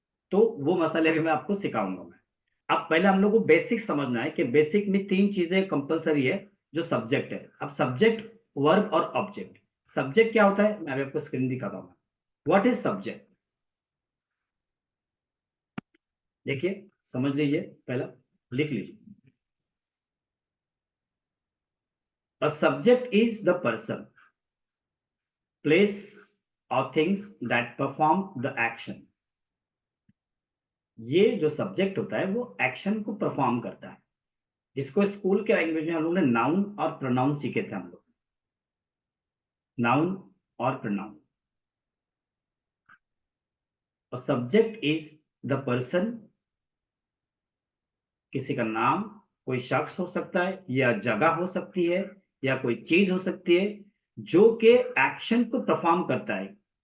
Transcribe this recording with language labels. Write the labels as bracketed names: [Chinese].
[Hindi] तो वो मसाले भी मैं आपको सिखाऊंगा मैं। अब पहले हम लोग को बेसिक समझना है कि बेसिक में 3 चीजें कंपलसरी है जो सब्जेक्ट है। अब सब्जेक्ट, वर्ब और ऑब्जेक्ट। सब्जेक्ट क्या होता है मैं अभी आपको स्क्रीन दिखाता हूँ। [English] What is subject? [Hindi] देखिए समझ लीजिए, पहला लिख लीजिए। [English] A subject is the person, place or things that perform the action। [Hindi] ये जो सब्जेक्ट होता है वो एक्शन को परफॉर्म करता है। इसको स्कूल के लैंग्वेज में हम लोग ने नाउन और प्रोनाउन सीखे थे, हम लोग नाउन और प्रोनाउन। और [English] subject is the person, [Hindi] किसी का नाम, कोई शख्स हो सकता है, या जगह हो सकती है, या कोई चीज हो सकती है जो कि एक्शन को परफॉर्म करता है।